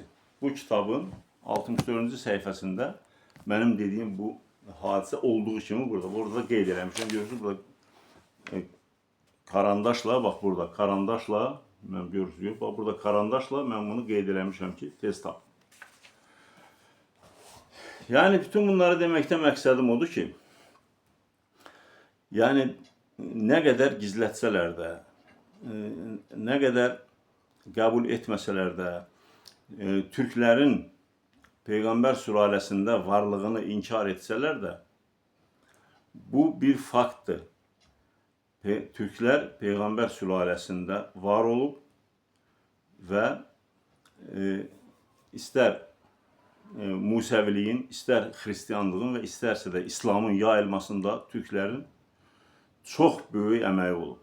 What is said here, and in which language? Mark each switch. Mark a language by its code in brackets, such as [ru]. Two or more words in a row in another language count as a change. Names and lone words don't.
[az] Bu kitabın 64-cü səhifəsində mənim dediyim bu hadisə olduğu kimi burada qeyd eləmişəm. Görürsünüz, burada karandaşla, bax burada karandaşla, mən görürsünüz, bax burada karandaşla mən bunu qeyd eləmişəm ki, tez tap. Yəni bütün bunları deməkdə məqsədim odur ki, [tr] yani ne kadar [az] gizletsələr də, [tr] ne kadar [az] qəbul etməsələr də, Türklərin Peyğəmbər sülaləsində varlığını inkar etsələr də, bu bir faktdır. Türklər Peyğəmbər sülaləsində var olub və istər Musəviliyin, istər Xristiyanlığın və istərsə də İslamın yayılmasında Türklərin çox böyük əməyi olub.